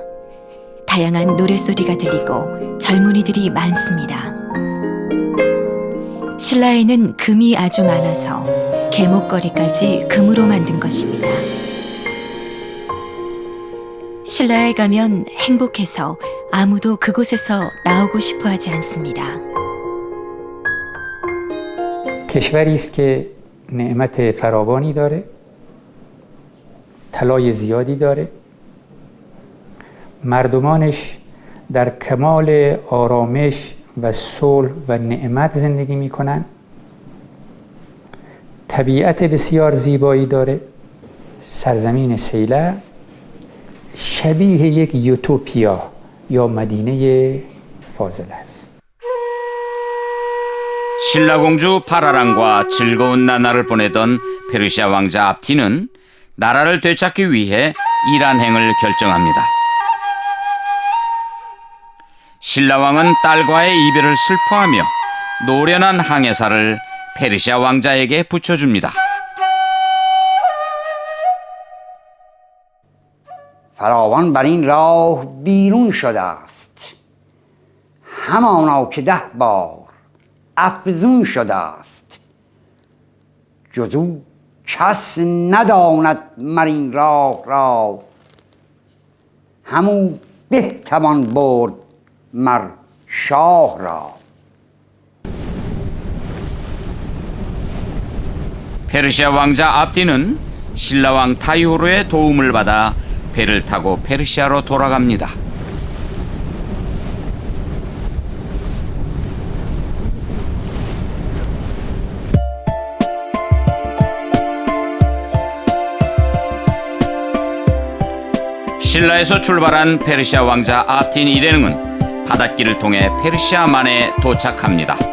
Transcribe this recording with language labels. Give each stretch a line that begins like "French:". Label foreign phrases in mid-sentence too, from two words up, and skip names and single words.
Korean: 다양한 노랫소리가 들리고 젊은이들이 많습니다. 신라에는 금이 아주 많아서 계목걸이까지 금으로 만든 것입니다. 신라에 가면 행복해서 아무도 그곳에서 나오고 싶어 하지 않습니다.
Persian: کشوری است که نعمت فراوانی داره، طلای زیادی داره، مردمانش در کمال آرامش و صلح و نعمت زندگی میکنن، طبیعت بسیار زیبایی داره. سرزمین سیلا شبیه یک یوتوپیا یا مدینه فاضل است.
Korean: 신라 공주 파라랑과 즐거운 나날을 보내던 페르시아 왕자 압틴은 나라를 되찾기 위해 이란행을 결정합니다. 신라 왕은 딸과의 이별을 슬퍼하며 노련한 항해사를 페르시아 왕자에게 붙여줍니다.
Persian: فراوان بر این راه بیرون شده است، همانا که 10 بار افزون شده است. جز او کس نداند مر این راه را، همو بتوان برد مر شاه را.
Korean: 페르시아 왕자 압틴은 신라 왕 타이후르의 도움을 받아 배를 타고 페르시아로 돌아갑니다. 신라에서 출발한 페르시아 왕자 압틴 일행은 바닷길을 통해 페르시아만에 도착합니다.